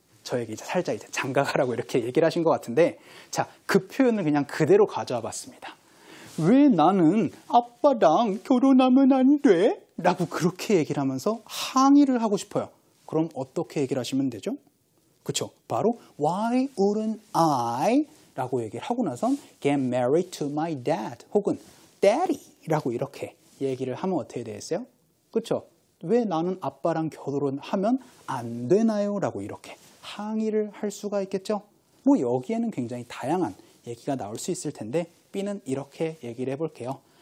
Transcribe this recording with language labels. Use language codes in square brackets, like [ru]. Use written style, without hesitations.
[ko] 이제 저에게 이제 살짝 이제 장가가라고 이렇게 얘기를 하신 것 같은데 자, 그 표현을 그냥 그대로 가져와 봤습니다. 왜 나는 아빠랑 결혼하면 안 돼? 라고 그렇게 얘기를 하면서 항의를 하고 싶어요. 그럼 어떻게 얘기를 하시면 되죠? 그쵸? [en] 바로 Why wouldn't I? [ko] 라고 얘기를 하고 나선 [en] get married to my dad [ko] 혹은 daddy 라고 이렇게 얘기를 하면 어떻게 되겠어요? 그쵸? 왜 나는 아빠랑 결혼하면 안 되나요? 라고 이렇게 항의를 할 수가 있겠죠? 뭐 여기에는 굉장히 다양한 얘기가 나올 수 있을 텐데 B는 이렇게 얘기를 해볼게요.